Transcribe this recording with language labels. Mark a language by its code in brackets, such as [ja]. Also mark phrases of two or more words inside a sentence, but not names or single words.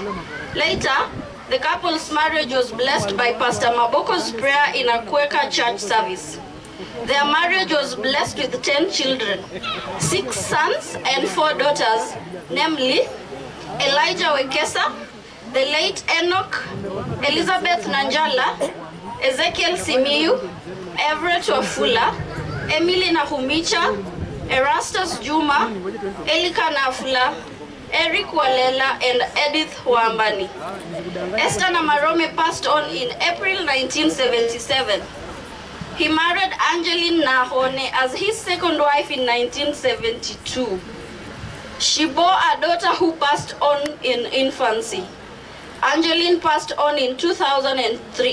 [en] Later, the couple's marriage was blessed by Pastor Maboko's prayer in a Quaker church service. Their marriage was blessed with 10 children, 6 sons and 4 daughters, namely Elijah Wekesa, the late Enoch, Elizabeth Nanjala, Ezekiel Simiyu, Everett Wafula, Emily Nahumicha, Erastus Juma, Elika Nafula, Eric Walela, and Edith Wambani. Esther Namarome passed on in April 1977. He married Angeline Nahone as his second wife in 1972. She bore a daughter who passed on in infancy. Angeline passed on in 2003.